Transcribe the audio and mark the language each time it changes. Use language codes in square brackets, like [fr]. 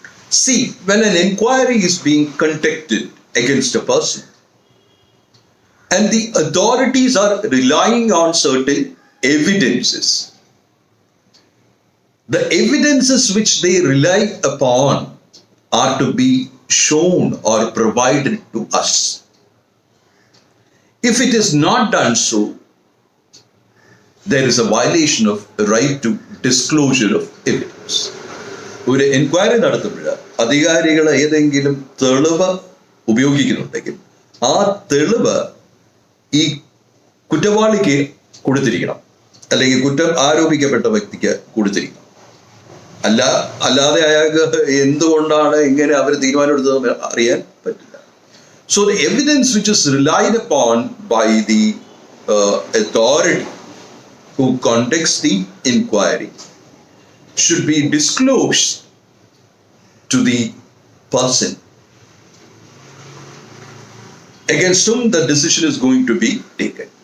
[en] See, when an inquiry is being conducted against a person and the authorities are relying on certain evidences, the evidences which they rely upon are to be shown or provided to us. If it is not done so, there is a violation of the right to disclosure of evidence. [ml] ഒരു enquiry നടത്തുമ്പോൾ അധികാരികൾ ഏതെങ്കിലും തെളിവ് ഉപയോഗിക്കുന്നുണ്ടെങ്കിൽ ആ തെളിവ് ഈ കുറ്റവാളിക്ക് കൊടുത്തിരിക്കണം, അല്ലെങ്കിൽ കുറ്റം ആരോപിക്കപ്പെട്ട വ്യക്തിക്ക് കൊടുത്തിരിക്കണം. അല്ലാതെ അയാൾക്ക് എന്തുകൊണ്ടാണ് ഇങ്ങനെ അവർ തീരുമാനമെടുത്തതെന്ന് അറിയാൻ പറ്റില്ല. [en] So the evidence which is relied upon by the authority who conducts the inquiry should be disclosed to the person against whom the decision is going to be taken.